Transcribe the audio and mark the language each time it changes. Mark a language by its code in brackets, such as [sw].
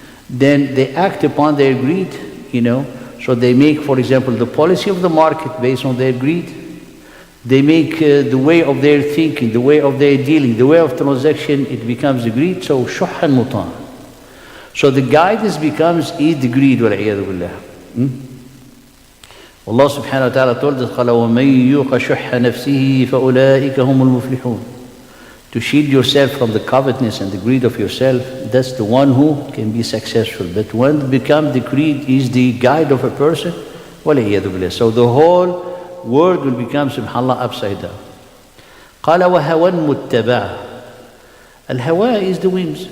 [en] Then they act upon their greed, so they make, for example, the policy of the market based on their greed. They make the way of their thinking, the way of their dealing, the way of transaction, it becomes the greed. So shuhan mutan. So the guidance becomes eat the greed, wal'iyadu billah. Allah subhanahu wa ta'ala told us, [ar] قَالَ وَمَن يُوقَ شُحَّ نَفْسِهِ فَأُولَٰئِكَ هُمُ الْمُفْلِحُونَ. [en] To shield yourself from the covetousness and the greed of yourself, that's the one who can be successful. But when become the greed is the guide of a person, wal'iyadu billah. So the whole world will become, subhanAllah, upside down. [ar] قَالَ وَهَوًا مُتَّبَعًا. [en] Al-hawa is the whims.